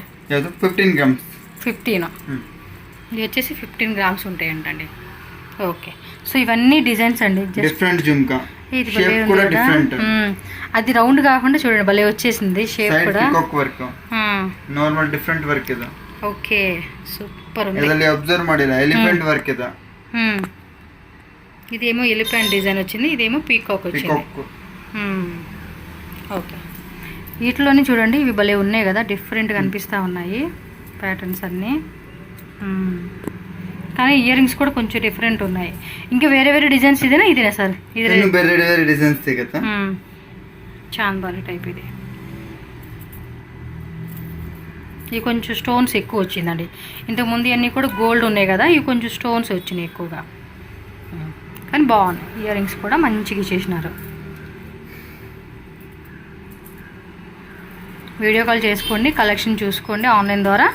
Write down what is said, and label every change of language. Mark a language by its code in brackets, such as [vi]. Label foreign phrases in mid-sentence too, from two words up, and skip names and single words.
[te] 15 గ్రామ్స్ 15 ఇది వచ్చేసి 15 గ్రామ్స్ ఉంటాయి అంటండి [en] okay so [te] ఇవన్నీ డిజైన్స్ అండి డిఫరెంట్ జుమ్కా ఇది కూడా డిఫరెంట్ అది రౌండ్ కాకుండా చూడండి భలే వచ్చేసింది షేప్ కూడా [en] peacock work normal different ವರ್ಕ್ ಇದೆ [te] ఓకే సూపర్ ఉంది [kn] ಇದರಲ್ಲಿ ಅಬ್ಸರ್ವ್ ಮಾಡಿಲ್ಲ [en] elephant work [kn] ಇದೆ [te] ఇదేమో [en] elephant design [te] వచ్చింది ఇదేమో పీకాక్ వచ్చింది ఓకే వీటిలోనే చూడండి ఇవి భలే ఉన్నాయి కదా డిఫరెంట్గా అనిపిస్తూ ఉన్నాయి ప్యాటర్న్స్ అన్నీ కానీ [en] ear rings [te] కూడా కొంచెం డిఫరెంట్ ఉన్నాయి ఇంకా వేరే డిజైన్స్ ఇదేనా సార్ ఇది [kn] ಬೇರೆ ಡಿಸೈನ್ಸ್ ಸಿಗುತ್ತೆ [te] చాందాలి టైప్ ఇది ఇవి కొంచెం స్టోన్స్ ఎక్కువ వచ్చిందండి. ఇంతకుముందు ఇవన్నీ కూడా గోల్డ్ ఉన్నాయి కదా, ఇవి కొంచెం స్టోన్స్ వచ్చినాయి ఎక్కువగా. కానీ బాగున్నాయి. [en] ear rings [te] కూడా మంచిగా చేసినారు. [en] video call [te] చేసుకోండి, కలెక్షన్ చూసుకోండి ఆన్లైన్ ద్వారా.